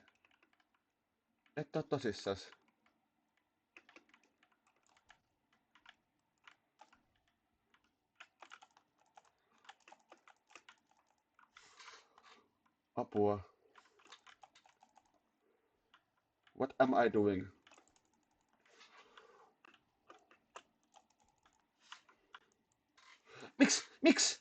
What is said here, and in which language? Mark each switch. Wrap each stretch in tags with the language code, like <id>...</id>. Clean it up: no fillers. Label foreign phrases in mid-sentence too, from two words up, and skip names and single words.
<fi>Et oo tosissas. Apua.</fi> <en>What am I doing?</en> <fi>Miks? Miks?</fi>